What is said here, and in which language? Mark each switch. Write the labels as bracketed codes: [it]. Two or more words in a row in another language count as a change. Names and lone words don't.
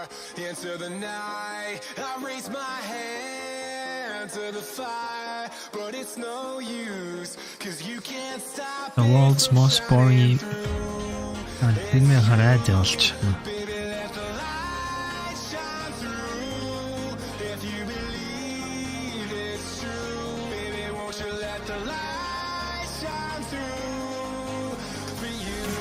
[en] into the night, I raise my hand to the fire, but it's no use, 'cause you can't stop The world's most boring [mn] фильмээ хараад явуулч. [en] Baby, let the light shine through. If you believe it's true, baby, won't you let the light shine through for you.